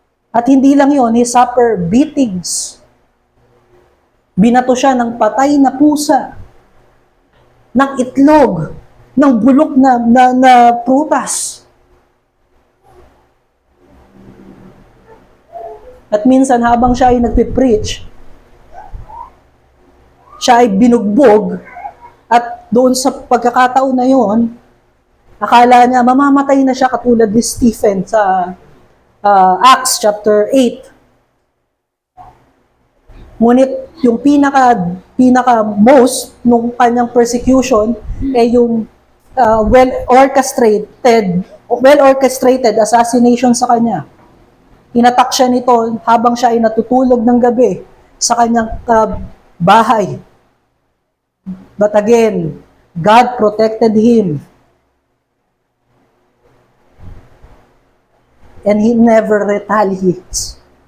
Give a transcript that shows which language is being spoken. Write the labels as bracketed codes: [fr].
[tl] At hindi lang yon, [en] he suffered beatings. [tl] Binato siya ng patay na pusa, ng itlog, ng bulok na prutas. At minsan habang siya ay nagpipreach, siya ay binugbog at doon sa pagkakataon na yon, akala niya mamamatay na siya katulad ni Stephen sa Acts chapter 8. Ngunit yung pinaka most nung kanyang persecution ay yung well-orchestrated assassination sa kanya. Inatak siya nito habang siya ay natutulog ng gabi sa kanyang bahay. [en] But again, God protected him. and He never retaliates.